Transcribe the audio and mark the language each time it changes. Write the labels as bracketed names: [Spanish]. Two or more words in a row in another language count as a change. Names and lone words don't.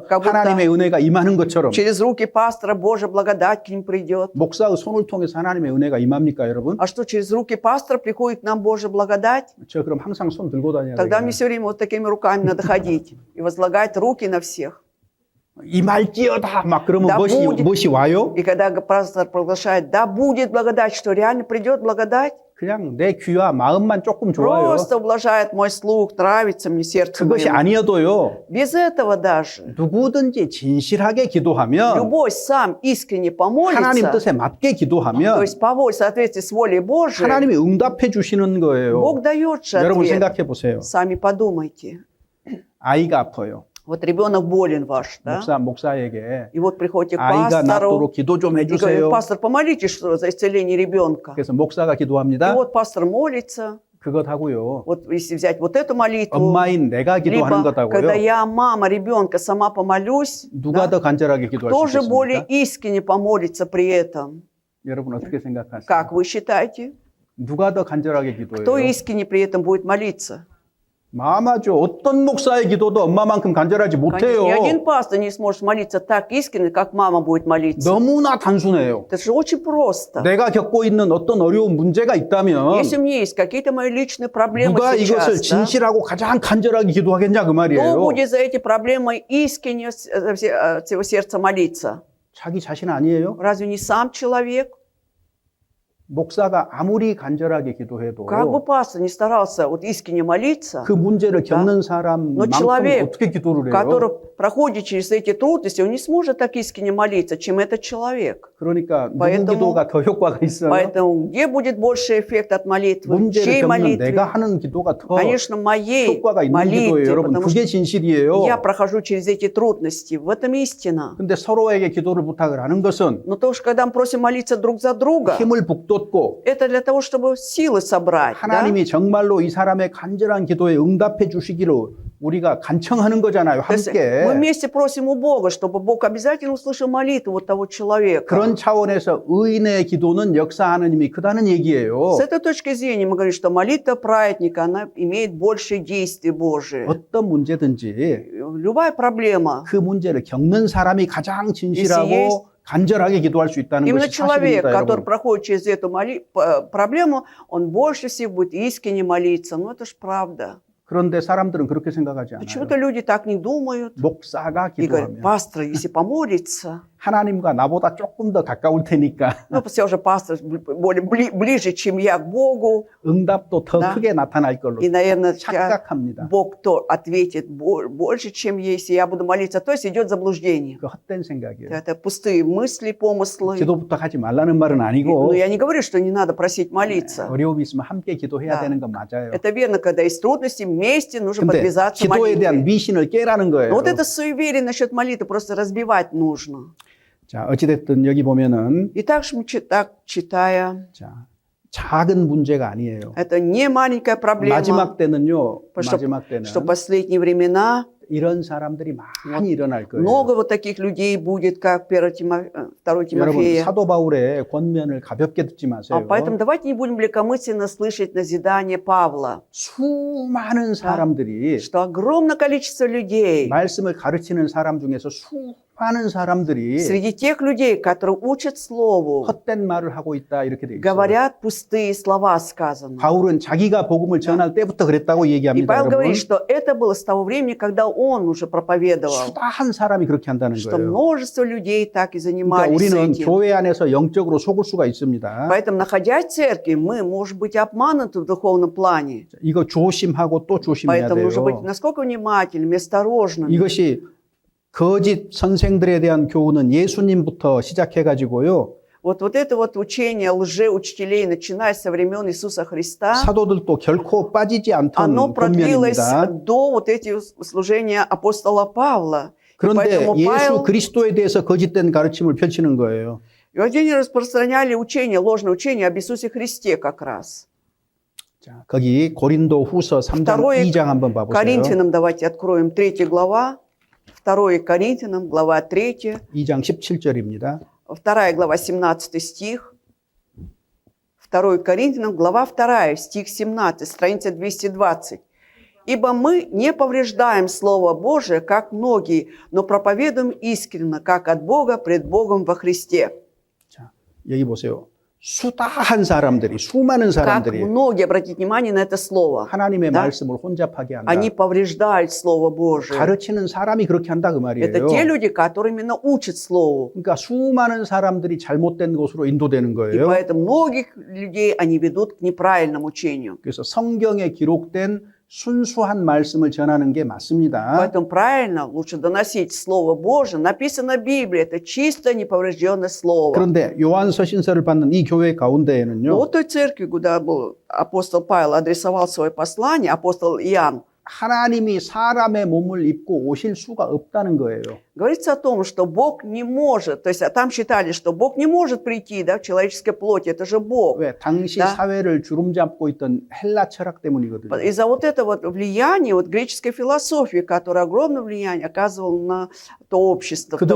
[Russian] как будто [Korean] 하나님의 은혜가 임하는 것처럼 [Russian] Через руки пастора Божья благодать к ним придет. [Korean] 목사의 손을 통해서 하나님의 은혜가 임합니까, 여러분? [Russian] А что, через руки пастора приходит к нам Божья благодать? [Korean] 저 그럼 항상 손 들고 다녀야 [Russian] Тогда мне [Korean] 되겠네. [Russian] все время вот такими руками надо ходить и возлагать руки на всех. [Korean] 임할지어다 막 그러면 [Russian] Да [Korean] 무엇이 [Russian] будет. [Korean] 와요? [Russian] И когда пастор провозглашает, да будет благодать, что реально придет благодать, [Korean] 그냥 내 귀와 마음만 조금 좋아요. [Russian] просто ублажает мой слух, нравится мне сердце [Korean] 그것이 [Russian] моему. [Korean] 아니어도요. [Russian] Без этого даже [Korean] 누구든지 진실하게 기도하면 [Russian] любой сам искренне [Korean] 하나님 [Russian] помолится, [Korean] 뜻에 맞게 [Russian] то [Korean] 기도하면 [Russian] есть по воле, в соответствии с волей Божией, [Korean] 하나님이 응답해 주시는 거예요. [Russian] Бог дает же [Korean] 여러분 [Russian] ответ. [Korean] 생각해 보세요. [Russian] Сами подумайте. [Korean] 아이가 아파요. [Russian] Вот ребенок болен ваш, да? [Korean] 목사에게 [Russian] И вот приходите к [Korean] 아이가 [Russian] пастору [Korean] 낫도록 기도 좀 [Russian] и говорит, [Korean] 해주세요. [Russian] пастор, помолитесь что, за исцеление ребенка. [Korean] 그래서 목사가 [Russian] И [Korean] 기도합니다. [Russian] вот пастор молится. [Korean] 그것 하고요. [Russian] Вот если взять вот эту молитву, [Korean] 엄마인 내가 기도하는 [Russian] либо когда [Korean] 것하고요. [Russian] я, мама ребенка, сама помолюсь, [Korean] 누가 [Russian] да, [Korean] 더 간절하게 기도할 [Russian] кто [Korean] 수 [Russian] же более [Korean] 있겠습니까? [Russian] искренне помолится при этом? [Korean] 여러분 어떻게 생각하세요? [Russian] Как вы считаете? [Korean] 누가 더 간절하게 [Russian] Кто [Korean] 기도해요? [Russian] искренне при этом будет молиться? [Korean] 마마죠. 어떤 목사의 기도도 엄마만큼 간절하지 못해요. [Russian] Конечно, ни один пастор не сможет молиться так искренне, как мама будет молиться. [Korean] 너무나 단순해요. [Russian] Это же очень просто. [Korean] 내가 겪고 있는 어떤 어려운 문제가 있다면 [Russian] Если у меня есть какие-то мои личные проблемы [Korean] 누가 이것을 [Russian] сейчас, да, [Korean] 진실하고 가장 간절하게 기도하겠냐 그 [Russian] кто [Korean] 말이에요. [Russian] будет за эти проблемы искренне от всего сердца молиться? [Korean] 자기 자신 아니에요? [Russian] Разве не сам человек? [Korean] 목사가 아무리 간절하게 기도해도 [Russian] Как бы пастор не старался вот искренне молиться, [Korean] 그 문제를 겪는 [Russian] Но [Korean] 사람만큼 [Russian] человек, [Korean] 어떻게 기도를 [Russian] который [Korean] 해요? [Russian] проходит через эти трудности, он не сможет так искренне молиться, чем этот человек. [Korean] 그러니까 누구 [Russian] поэтому- [Korean] 기도가 더 효과가 있어요? [Russian] Поэтому где будет больше эффект от молитвы? [Korean] 문제를 [Russian] Чьей [Korean] 겪는 [Russian] молитвы? [Korean] 내가 하는 기도가 더 [Russian] Конечно, моей [Korean] 효과가 있는 기도예요. [Russian] молитве, [Korean] 여러분 [Russian] потому [Korean] 그게 [Russian] что [Korean] 진실이에요. [Russian] я прохожу через эти трудности. В этом истина. [Korean] 근데 서로에게 기도를 부탁을 하는 것은 [Russian] Но то, что когда мы просим молиться друг за друга, [Korean] 힘을 북돋고 [Russian] это для того, чтобы силы собрать. Да? [Korean] 하나님이 정말로 이 사람의 간절한 기도에 응답해 주시기를 우리가 간청하는 거잖아요. [Russian] То есть [Korean] 함께. [Russian] мы вместе просим у Бога, чтобы Бог обязательно услышал молитву вот того человека. [Korean] 그런 차원에서 의인의 기도는 역사하는 힘이 크다는 얘기예요. [Russian] С этой точки зрения мы говорим, что молитва праведника, она имеет больше действий Божие. [Korean] 어떤 문제든지 [Russian] Любая проблема, [Korean] 그 문제를 겪는 사람이 가장 [Russian] Если [Korean] 진실하고 간절하게 기도할 수 있다는 [Russian] именно [Korean] 것이 [Russian] человек, [Korean] 사실입니다, [Russian] который [Korean] 여러분. [Russian] проходит через эту проблему, он больше всех будет искренне молиться. Ну это ж правда. [Korean] 그런데 사람들은 그렇게 생각하지 않아요. [Russian] Почему-то люди так не думают. [Korean] 목사가 [Russian] И говорят, [Korean] 기도하면 [Russian] пастор, если помолится, [Korean] 하나님과 나보다 조금 더 가까울 테니까 [Russian] ну, все уже пастор более ближе, чем я к Богу, [Korean] 응답도 더 [Russian] Да. [Korean] 크게 나타날 걸로 [Russian] и, наверное, [Korean] 착각합니다. [Russian] Бог то ответит больше, чем если я буду молиться. То есть идет заблуждение. [Korean] 그 헛된 생각이에요. [Russian] Это пустые мысли, помыслы. [Korean] 기도 부탁하지 말라는 말은 아니고 [Russian] Но я не говорю, что не надо просить молиться. [Korean] 어려움이 있으면 함께 기도해야 [Russian] Да. [Korean] 되는 건 맞아요. [Russian] Это верно, когда есть трудности, вместе нужно [Korean] 근데 [Russian] подвязаться [Korean] 기도에 대한 [Russian] молитвой. [Korean] 미신을 깨라는 거예요. [Russian] Но вот это суеверие насчет молитвы просто разбивать нужно. [Korean] 자, 어찌됐든 여기 보면은 [Russian] И также мы так читая, [Korean] 자, 작은 문제가 아니에요. [Russian] это не маленькая проблема, [Korean] 마지막 때는요. [Russian] что, [Korean] 마지막 때는 [Russian] что последние времена [Korean] 이런 사람들이 많이 일어날 거예요. [Russian] много вот таких людей будет, как 2 [Korean] 여러분 [Russian] Тимофея. [Korean] 사도 바울의 권면을 가볍게 듣지 마세요. [Russian] Поэтому давайте не будем легкомысленно слышать назидание Павла, [Korean] 수많은 사람들이 [Russian] что огромное количество людей, [Korean] 말씀을 가르치는 사람 중에서 많은 사람들이 [Russian] Среди тех людей, которые учат Слову, [Korean] 헛된 말을 하고 있다 이렇게 돼 있어요. [Russian] говорят пустые слова сказаны. [Korean] 바울은 자기가 복음을 전할 때부터 그랬다고 [Russian] И [Korean] 얘기합니다. [Russian] Павел [Korean] 여러분. [Russian] говорит, что это было с того времени, когда он уже проповедовал, [Korean] 수다한 사람이 그렇게 한다는 [Russian] что [Korean] 거예요. [Russian] множество людей так и [Korean] 그러니까 [Russian] занимались [Korean] 우리는 [Russian] этим. [Korean] 교회 안에서 영적으로 속을 수가 있습니다. [Russian] Поэтому, находясь в церкви, мы можем быть обмануты в духовном плане. [Korean] 이거 조심하고 또 조심해야 [Russian] Поэтому нужно быть [Korean] 돼요. [Russian] насколько внимательными, осторожными. [Korean] 이것이 거짓 선생들에 대한 교훈은 예수님부터 시작해가지고요. [Russian] Вот это вот учение лжеучителей, начиная со времен Иисуса Христа, [Korean] 사도들도 결코 빠지지 않던 [Russian] оно продлилось [Korean] 권면입니다. [Russian] до вот этих служения апостола Павла. И [Korean] 그런데 [Russian] поэтому [Korean] 예수 [Russian] Павел, [Korean] 그리스도에 대해서 거짓된 가르침을 펼치는 거예요. [Russian] и вот они распространяли учение, ложное учение об Иисусе Христе как раз. [Korean] 자, 거기 고린도 후서 3장, [Russian] Второе [Korean] 2장 한번 봐보세요. [Russian] Коринфянам давайте откроем 3 глава. 2 Коринфянам, глава 3. [Korean] 2장 17절입니다. [Russian] 2 глава 17 стих. 2 Коринфянам, глава 2, стих 17, страница 220. «Ибо мы не повреждаем Слово Божие, как многие, но проповедуем искренно, как от Бога, пред Богом во Христе». [Korean] 자, 여기 보세요. 수다한 사람들이, 수많은 [Russian] Как [Korean] 사람들이 [Russian] многие, обратите внимание на это слово, [Korean] 하나님의 [Russian] Да. [Korean] 말씀을 혼잡하게 한다. [Russian] они повреждают Слово Божие. [Korean] 가르치는 사람이 그렇게 한다 그 말이에요. [Russian] Это те люди, которые именно учат Слову. [Korean] 그러니까 수많은 사람들이 잘못된 곳으로 인도되는 [Russian] И [Korean] 거예요. [Russian] поэтому многих людей они ведут к неправильному учению. [Korean] 그래서 성경에 기록된 순수한 말씀을 전하는 게 맞습니다. [Russian] Поэтому правильно лучше доносить Слово Божие. Написано в Библии, это чисто неповрежденное Слово. [Korean] 그런데 요한서 신서를 받는 이 교회 [Russian] Но [Korean] 가운데에는요. [Russian] вот той церкви, куда был апостол Павел адресовал свое послание, апостол Иоанн, [Korean] 하나님이 사람의 몸을 입고 오실 수가 없다는 거예요. [Russian] говорится о том, что Бог не может, то есть там считали, что Бог не может прийти, да, в человеческой плоти, это же Бог. [Korean] 왜? 당시 [Russian] Да. [Korean] 사회를 주름잡고 있던 헬라 철학 때문이거든요. [Russian] Из-за вот этого вот влияния вот греческой философии, которая огромное влияние оказывала на то общество в то